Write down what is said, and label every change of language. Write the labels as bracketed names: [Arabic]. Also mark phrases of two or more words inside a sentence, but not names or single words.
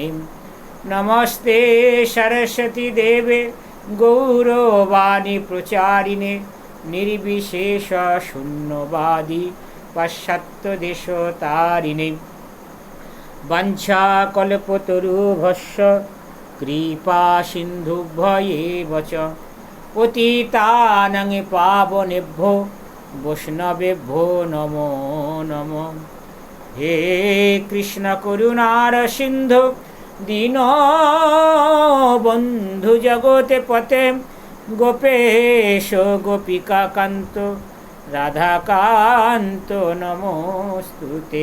[Sanskrit] নমস্তে সরস্বতী দেবে গৌরবাণী প্রচারিণে নির্বিশেষ শূন্যবাদী পাশ্চাত্যদেশতারিণে। বাঞ্ছাকল্পতরুভ্যশ্চ কৃপা সিন্ধুভ্যেব চ পতিতানাং পাবনেভ্যো বৈষ্ণবেভ্যো নমো নমঃ। হে কৃষ্ণ করুণার সিন্ধু দীনবন্ধু জগতে পতে, গোপেশ গোপিকাকান্ত রাধাকান্ত নমোস্তুতে।